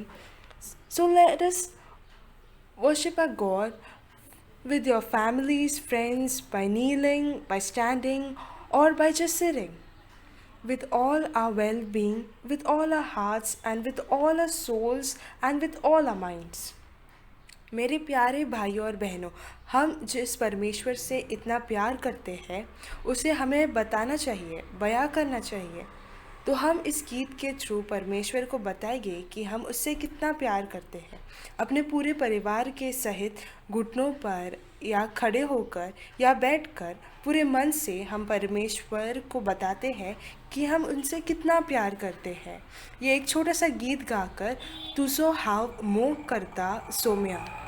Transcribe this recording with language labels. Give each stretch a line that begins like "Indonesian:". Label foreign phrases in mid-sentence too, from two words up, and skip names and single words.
English: So, let us worship our God with your families, friends, by kneeling, by standing, or by just sitting. With all our well being, with all our hearts, and with all our souls, and with all our minds.
Hindi: मेरे प्यारे भाइयों और बहनों, हम जिस परमेश्वर से इतना प्यार करते हैं उसे हमें बताना चाहिए, बयां करना चाहिए। तो हम इस गीत के थ्रू परमेश्वर को बताएंगे कि हम उससे कितना प्यार करते हैं। अपने पूरे परिवार के सहित घुटनों पर या खड़े होकर या बैठकर पूरे मन से हम परमेश्वर को बताते हैं कि हम उनसे कितना प्यार करते हैं। ये एक छोटा सा गीत गाकर
Konkani: तुझो हाव मोह करता सोम्या।